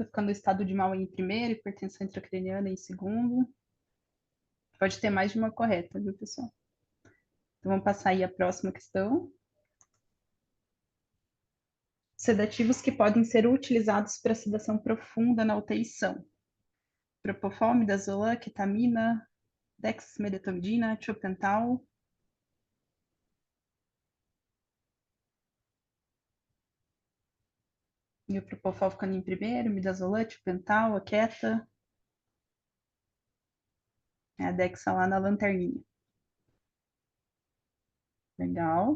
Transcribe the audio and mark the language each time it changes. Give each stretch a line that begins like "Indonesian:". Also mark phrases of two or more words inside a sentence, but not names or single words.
Portuguese: Ficando o estado de mal em primeiro, hipertensão intracraniana em segundo. Pode ter mais de uma correta, viu, pessoal? Então, vamos passar aí a próxima questão. Sedativos que podem ser utilizados para sedação profunda na UTI são Propofol, midazolam, ketamina, dexmedetomidina, tiopental. E o Propofol ficando em primeiro, midazolam, tiopental, a keta. A dexa lá na lanterninha. Legal.